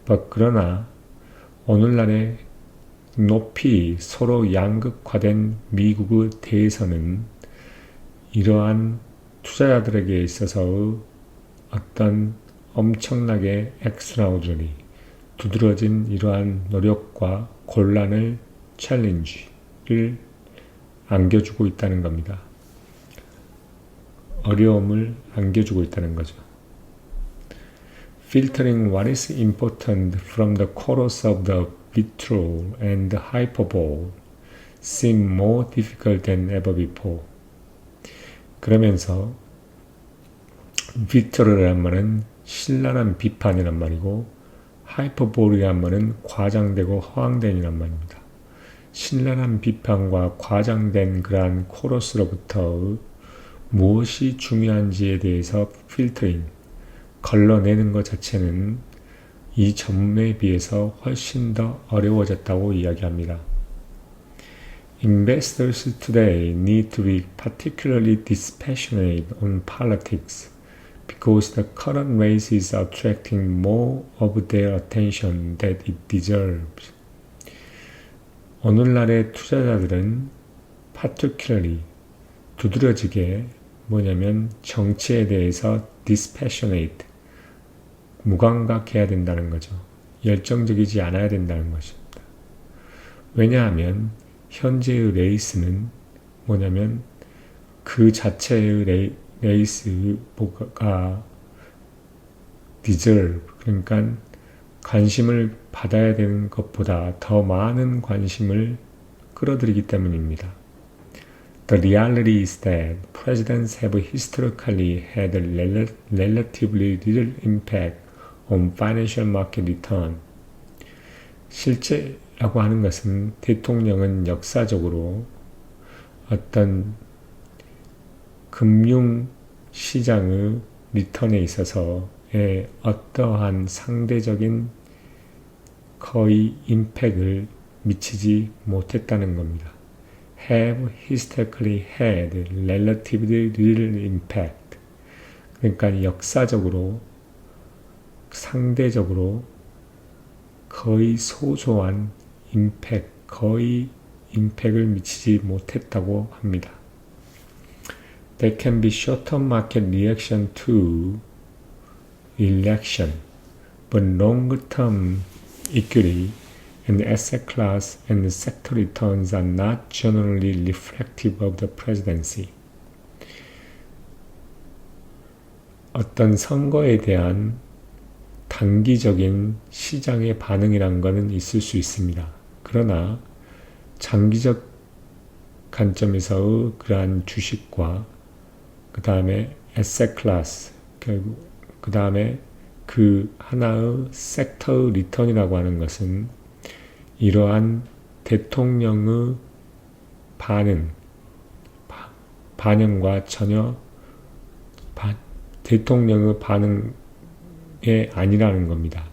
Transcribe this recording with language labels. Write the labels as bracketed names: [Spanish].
[Korean] 그러나 오늘날의 높이 서로 양극화된 미국의 대선은 이러한 투자자들에게 있어서의 어떤 엄청나게 extraordinary, 두드러진 이러한 노력과 곤란을 챌린지를 안겨주고 있다는 겁니다. 어려움을 안겨주고 있다는 거죠. [English] Filtering what is important from the chorus of the vitriol and hyperbole seem more difficult than ever before. [Korean] 그러면서 비트럴이란 말은 신랄한 비판이란 말이고 하이퍼볼이란 말은 과장되고 허황된이란 말입니다. 신랄한 비판과 과장된 그러한 코러스로부터 무엇이 중요한지에 대해서 필터링, 걸러내는 것 자체는 이 전에 비해서 훨씬 더 어려워졌다고 이야기합니다. [English] Investors today need to be particularly dispassionate on politics because the current race is attracting more of their attention than it deserves. [Korean] 오늘날의 투자자들은 particularly 두드러지게 뭐냐면 정치에 대해서 dispassionate 무감각해야 된다는 거죠. 열정적이지 않아야 된다는 것입니다. 왜냐하면 현재의 레이스는 뭐냐면 그 자체의 레이스가 deserve, 그러니까 관심을 받아야 되는 것보다 더 많은 관심을 끌어들이기 때문입니다. [English] The reality is that presidents have historically had relatively little impact on financial market return. [Korean] 실제라고 하는 것은 대통령은 역사적으로 어떤 금융시장의 리턴에 있어서 어떠한 상대적인 거의 임팩을 미치지 못했다는 겁니다. [English] have historically had relatively little impact. [Korean] 그러니까 역사적으로, 상대적으로 거의 소소한 거의 임팩을 미치지 못했다고 합니다. [English] There can be short-term market reaction to election, but long-term equity and asset class and sector returns are not generally reflective of the presidency. [Korean] 어떤 선거에 대한 단기적인 시장의 반응이란 것은 있을 수 있습니다. 그러나 장기적 관점에서의 그러한 주식과 그 다음에 asset class, 그 다음에 그 하나의 섹터 리턴이라고 하는 것은 이러한 대통령의 반영과 전혀 대통령의 반응이 아니라는 겁니다.